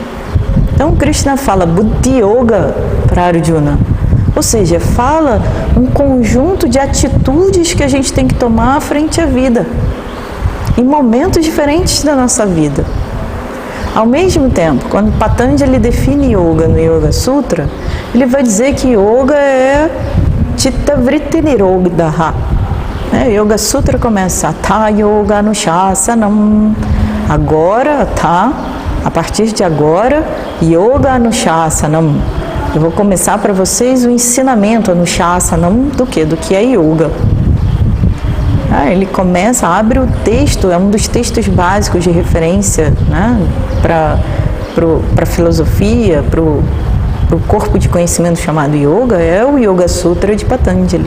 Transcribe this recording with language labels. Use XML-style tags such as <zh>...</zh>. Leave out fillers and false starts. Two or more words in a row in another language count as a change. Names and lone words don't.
<pt>Então, Krishna fala</pt> <sa>बुद्धि योग</sa> <pt>para Arjuna, ou seja, fala um conjunto de atitudes que a gente tem que tomar frente à vida, em momentos diferentes da nossa vida. Ao mesmo tempo, quando Patanjali define yoga no Yoga Sutra, ele vai dizer que yoga é</pt> <sa>चित्त वृत्ति निरोध.</sa> <pt>Yoga Sutra começa</pt> <sa>अथ योग अनुशासनम्.</sa> <pt>Agora, a partir de agora,</pt> <sa>योग अनुशासनम्.</sa> <pt>Eu vou começar para vocês o ensinamento Anushasanam do que? Do que é yoga. Ele começa, abre o texto, é um dos textos básicos de referência, para a filosofia, para o corpo de conhecimento chamado yoga, é o Yoga Sutra de Patanjali.</pt>